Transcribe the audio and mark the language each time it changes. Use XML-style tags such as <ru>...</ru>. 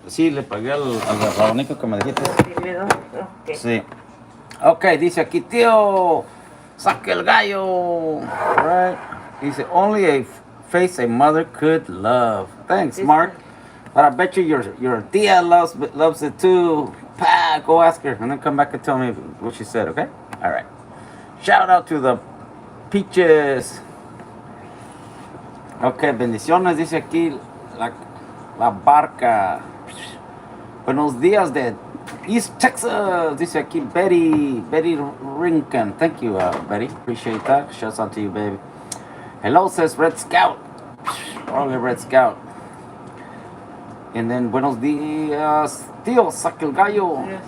<es>Sí, le pagué al rabanico que me dijiste.</es> <en>Okay.</en> <es>Sí. Ok, dice aquí, tío, saque el gallo.</es> <en>Right.</en> <es>Dice,</es> <en>only a face a mother could love. Thanks, Mark. But I bet you your tia loves it too. Pa, go ask her and then come back and tell me what she said, okay? All right. Shout out to the peaches.</en> <es>Ok, bendiciones, dice aquí la barca. Buenos días de East Texas, dice aquí Betty Rinkin.</es> <en>Thank you, Betty. Appreciate that. Shouts out to you, baby. Hello, says Red Scout.</en> <es>Órale, Red Scout.</es> <en>And then,</en> <es>buenos días, tío, saca el gallo.</es>